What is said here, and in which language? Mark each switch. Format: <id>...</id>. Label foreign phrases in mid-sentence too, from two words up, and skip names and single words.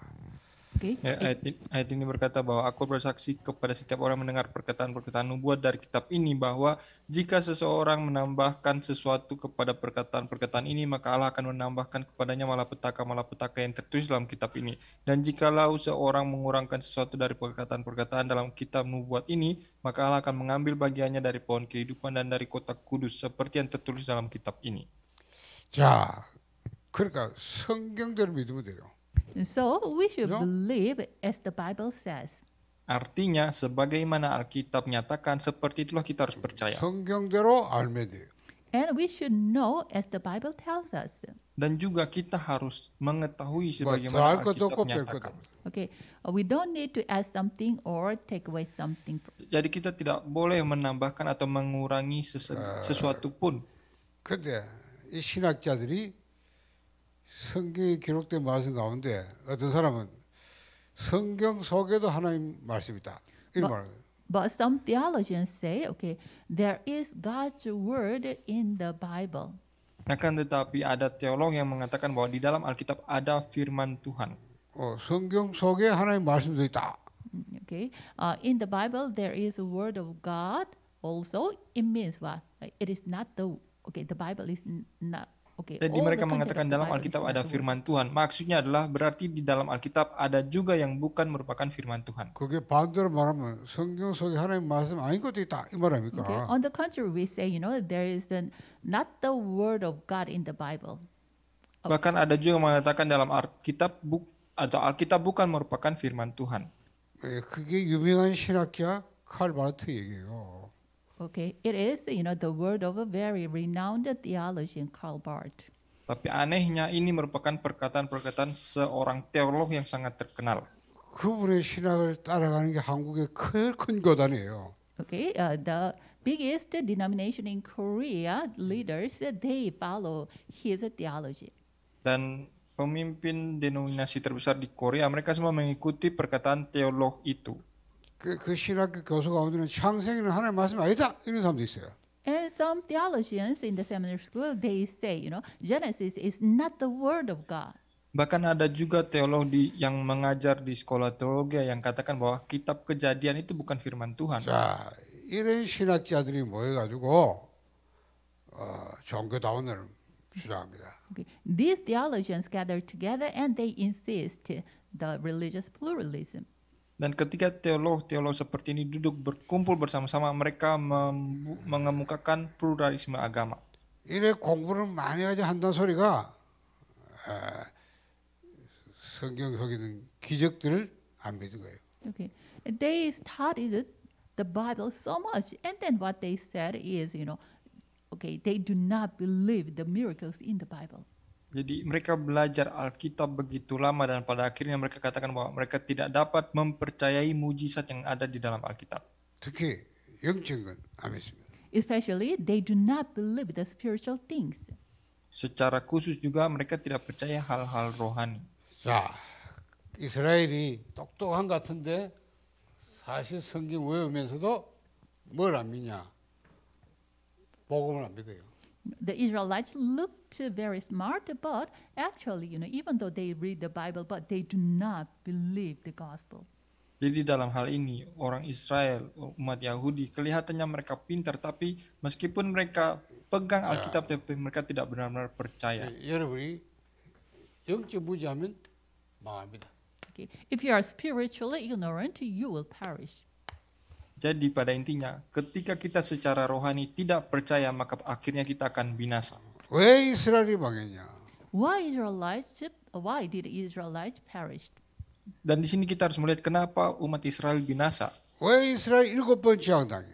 <en>Okay,</en> <id>Ayat ini berkata bahwa aku bersaksi kepada setiap orang mendengar perkataan-perkataan nubuat dari kitab ini bahwa jika seseorang menambahkan sesuatu kepada perkataan-perkataan ini maka Allah akan menambahkan kepadanya malapetaka-malapetaka yang tertulis dalam kitab ini. Dan jikalau seorang mengurangkan sesuatu dari perkataan-perkataan dalam kitab nubuat ini maka Allah akan mengambil bagiannya dari pohon kehidupan dan dari kota kudus seperti yang tertulis dalam kitab ini.</id> <ko>자, 그러니까 성경대로 믿으면 돼요.</ko> <en>so we should No. believe as the Bible says.</en> <id>Artinya sebagaimana Alkitab nyatakan seperti itulah kita harus percaya.</id> <ko>성경대로 알면 돼요.</ko> <en>And we should know as the Bible tells us.</en> <id>Dan juga kita harus mengetahui</id> <ko>뭐</ko> <id>sebagaimana</id> <ko>더할 것도</ko> <id>Alkitab</id> <ko>없고 뺄 것도</ko> <id>nyatakan.</id> <ko>없고.</ko> <en>Okay, we don't need to add something or take away something.</en> <id>Jadi kita tidak boleh menambahkan atau mengurangi sesuatu pun.</id> <ko>근데 이 신학자들이 성경에 기록된 말씀 가운데 어떤 사람은 성경 속에도 하나님 말씀이 있다. 이런 말을 해요.</ko> <en>But some theologians say, okay, there is God's word in the Bible.</en> <id>Akan tetapi ada teolog yang mengatakan bahwa di dalam Alkitab ada firman Tuhan.</id> <ko>성경 속에 하나님 말씀도 있다.</ko> <en>Okay, in the Bible there is a word of God. Also, it means what? It is not the Bible is not okay.</en> <id>Jadi</id> <en>all</en> <id>mereka</id> <en>the content</en> <id>mengatakan</id> <en>of the</en> <id>dalam</id> <en>Bible is</en> <id>Alkitab</id> <en>not</en> <id>ada</id> <en>the word.</en> <id>firman Tuhan. Maksudnya adalah berarti di dalam Alkitab ada juga yang bukan merupakan firman Tuhan.</id> <ko>그게 반대로 말하면 성경 속에 하나님 말씀 아닌 것도 있다. 이 말</ko> <en>Okay.</en> <ko>아닙니까?</ko> <en>On the contrary, we say, there is not the word of God in the Bible.</en> <id>Bahkan ada juga mengatakan dalam Alkitab atau Alkitab bukan merupakan firman Tuhan.</id> <ko>그게 유명한 신학자 칼 바르트 얘기예요.</ko> <en>Okay, it is the word of a very renowned theologian, Karl Barth.</en> <id>Tapi anehnya ini merupakan perkataan-perkataan seorang teolog yang sangat terkenal.</id> <ko>그분의 신학을 따라가는 게 한국의 큰 교단이에요.</ko> <en>Okay, the biggest denomination in Korea, leaders, they follow his theology.</en> <id>Dan pemimpin denominasi terbesar di Korea, mereka semua mengikuti perkataan teolog itu.</id> <ko>그 신학교 교수 가운데는 창세기는 하나님 말씀 아니다 이런 사람도 있어요.</ko> <en>And some theologians in the seminary school, they say, Genesis is not the word of God.</en> <id>Bahkan ada juga teolog yang mengajar di sekolah teologi yang katakan bahwa kitab Kejadian itu bukan firman Tuhan.</id> <ko>자, 이런 신학자들이 모여가지고 종교다원을 주장합니다.</ko> <en>Okay. These theologians gather together and they insist the religious pluralism.</en> <id>Dan ketika teolog-teolog seperti ini duduk berkumpul bersama-sama, mereka mengemukakan pluralisme agama.</id> <ko>이래 공부를 많이 하지 한다는 소리가 성경 속에 있는 기적들을 안 믿은 거예요.</ko> <en>Okay. They studied the Bible so much, and then what they said is, they do not believe the miracles in the Bible.</en> <id>Jadi mereka belajar Alkitab begitu lama dan pada akhirnya mereka katakan bahwa mereka tidak dapat mempercayai mujizat yang ada di dalam Alkitab.</id> <ko>특히 영적인 건 안 믿습니다.</ko> <en>Especially, they do not believe the spiritual things.</en> <id>Secara khusus juga mereka tidak percaya hal-hal rohani.</id> <ko>자, 이스라엘이 똑똑한 것 같은데 사실 성경 외우면서도 뭘 안 믿냐? 복음을 안 믿어요.</ko> <en>The Israelites looked very smart, but actually, even though they read the Bible, but they do not believe the gospel.</en> <id>Jadi dalam hal ini orang Israel, umat Yahudi, kelihatannya mereka pintar, tapi meskipun mereka pegang Alkitab, tapi mereka tidak benar-benar percaya.</id> <ko>여러분이 영적 무지하면 망합니다.</ko> <en>Okay. If you are spiritually ignorant, you will perish.</en> <id>Jadi pada intinya, ketika kita secara rohani tidak percaya, maka akhirnya kita akan binasa.</id> <ko>왜 이스라엘이 망했냐?</ko> <en>Why did Israelites perish?</en> <id>Dan di sini kita harus melihat kenapa umat Israel binasa.</id> <ko>왜 이스라엘 7번 재앙당해?</ko>